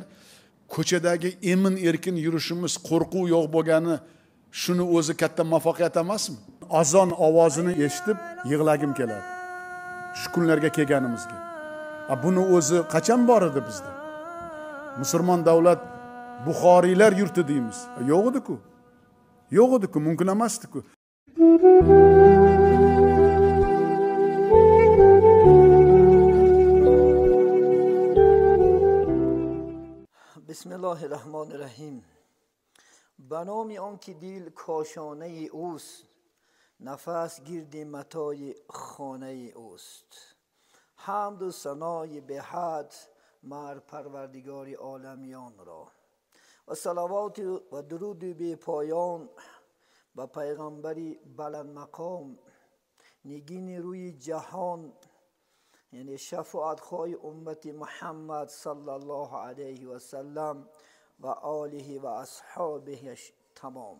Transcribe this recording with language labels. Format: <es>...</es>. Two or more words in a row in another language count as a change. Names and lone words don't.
<uz>Ko'chadagi emin erkin yurishimiz qo'rquv yo'q bo'lgani shuni o'zi katta muvaffaqiyat emasmi? Azon ovozini eshitib yig'lagim keladi. Shu kunlarga kelganimizga. Buni o'zi qachon bor edi bizda? Musulmon davlat Buxoriylar yurti deymiz. Yo'q edi-ku. Yo'q edi-ku, mumkin emasdi-ku.</uz> <ar>بسم الله الرحمن الرحیم.</ar> <fa>به نام آنکه دل کاشانه اوست، نفس گرد متاع خانه اوست. حمد و ثنای به حد مر پروردگار عالمیان را و صلوات و درود بی پایان به پیغمبری بلند مقام، نگین روی جهان، یعنی شفاعت خواه امت محمد</fa> <ar>صلی الله علیه و سلم</ar> <fa>و آله و اصحابهش تمام.</fa>